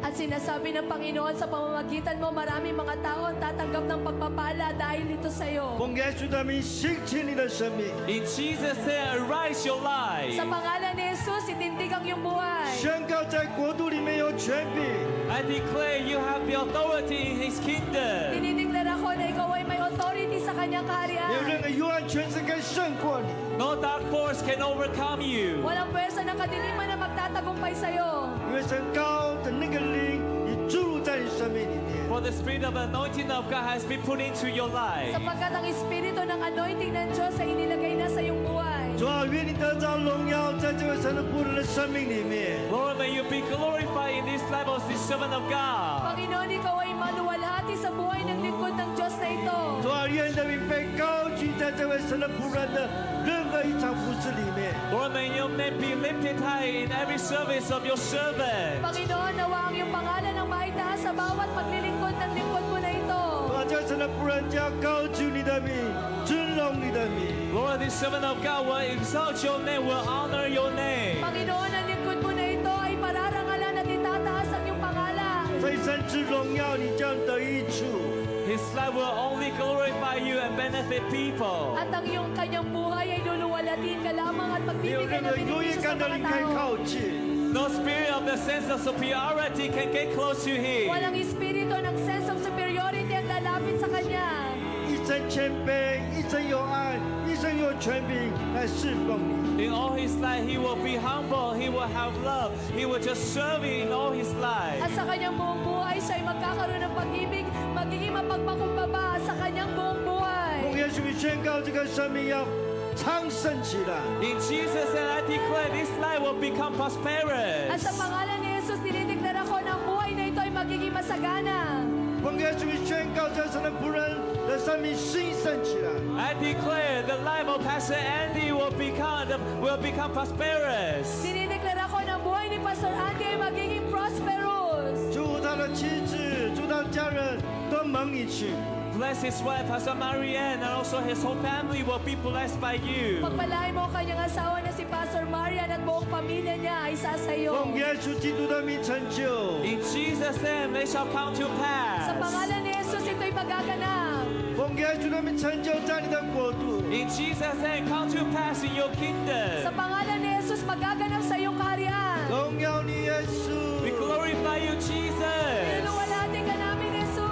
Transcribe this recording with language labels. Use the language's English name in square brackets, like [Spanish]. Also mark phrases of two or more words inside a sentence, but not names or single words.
[Filipino] At sinasabi ng Panginoon sa pamamagitan mo, maraming mga tao ang tatanggap ng pagpapala dahil ito sa iyo. [Chinese] 奉耶稣的名兴起你的生命， [English] In Jesus' name, arise your life. [Filipino] Sa pangalan ni Jesus, itindig ang iyong buhay. [Chinese] 宣告在国度里面有权柄。 [English] I declare you have the authority in His kingdom. [Filipino] Dinideklara ko na ikaw ay may authority sa kanyang [Chinese] 没有 [Filipino] kaharian. [Chinese] 任何幽暗权势可以胜过你， [English] No dark force can overcome you. [Filipino] Walang pwersa ng kadiliman na magtatagumpay sa iyo. [Chinese] 因为神高的那个灵已注入在你生命里面。 [English] For the spirit of anointing of God has been put into your life. [Filipino] Sapagkat ang espiritu ng anointing ng Diyos ay inilagay na sa iyong buhay. [Chinese] 主啊，愿你得着荣耀，在这位神的仆人的生命里面。 [English] Lord, may you be glorified in this life of this servant of God. [Filipino] Panginoon, ikaw ay maluwalhati sa buhay ng lingkod ng Diyos na ito. [Chinese] 主啊，愿人民被高举在这位神的仆人的任何一场服饰里面。 [English] Lord, may your name be lifted high in every service of your servant. [Filipino] Panginoon, nawa ang iyong pangalan ang maitaas sa bawat paglilingkod ng lingkod mo na ito. [Chinese] 主啊，这神的仆人将高举你的名，尊荣你的名。 [English] Lord, this servant of God will exalt your name, will honor your name. [Filipino] Panginoon, ang lingkod mo na ito ay pararangalan at itataas ang iyong pangalan. [Chinese] 所以神之荣耀你将得益处。 [English] His life will only glorify you and benefit people. [Filipino] At ang iyong kanyang buhay ay luluwalatin ka lamang at [Chinese] 没有 [Filipino] pagbibigyan [Chinese] 任 [Filipino] ng [Chinese] 何优越 [Filipino] benepisyo sa [Chinese] 感的 [Filipino] mga [Chinese] 灵可以 [Filipino] tao. [Chinese] 靠近。 [English] No spirit of the sense of superiority can get close to him. [Filipino] Walang espiritu ng [English] sense of superiority [Filipino] ang lalapit sa kanya. [Chinese] 一生谦卑，一生有爱，一生有权柄来侍奉你。 [English] In all his life, he will be humble, he will have love, he will just serve you in all his life. [Filipino] At sa kanyang buong buhay, siya ay magkakaroon ng pag-ibig, magiging mapagpakumbaba sa kanyang buong buhay. [Chinese] 奉耶稣名宣告，这个生命要昌盛起来。 [English] In Jesus' name, I declare this life will become [Filipino] At [English] prosperous. [Filipino] sa pangalan ni Jesus, dinideklara ko na ang buhay na ito ay magiging masagana. [Chinese] 奉耶稣名宣告，这神的仆人的生命兴盛起来。 [English] I declare the life of Pastor Andy will become prosperous. [Filipino] Dinideklara ko na ang buhay ni Pastor Andy ay magiging prosperous. [Chinese] 祝他的妻子，祝他的家人都蒙你去。 [English] Bless his wife, Pastor Marianne, and also his whole family will be blessed by you. [Filipino] Pagpalain mo ang kanyang asawa na si Pastor Marian at buong pamilya niya ay sa sayo. [Chinese] 奉耶稣基督的名成就。 [English] In Jesus' name, they shall come to [Filipino] Sa [English] pass. [Filipino] pangalan ni Jesus, ito'y magaganap. [Chinese] 奉耶稣的名成就在你的国度。 [English] In Jesus' name, come to pass in your [Filipino] Sa [English] kingdom. [Filipino] pangalan ni Jesus, magaganap sa iyong kaharian. [Chinese] 荣耀你耶稣， [English] We glorify you, Jesus. [Filipino] Niluwalhati ka namin, Jesus.